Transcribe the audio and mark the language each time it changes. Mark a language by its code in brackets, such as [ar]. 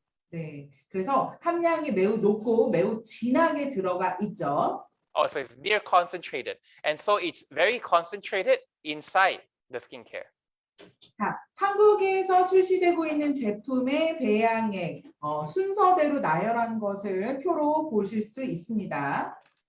[ko] 네, 그래서 함량이 매우 높고 매우 진하게 들어가 있죠. [en] Oh, so it's near concentrated, and so it's very concentrated inside the skincare. [ko] 자, 한국에서 출시되고 있는 제품의 배양액 순서대로 나열한 것을 표로 보실 수 있습니다.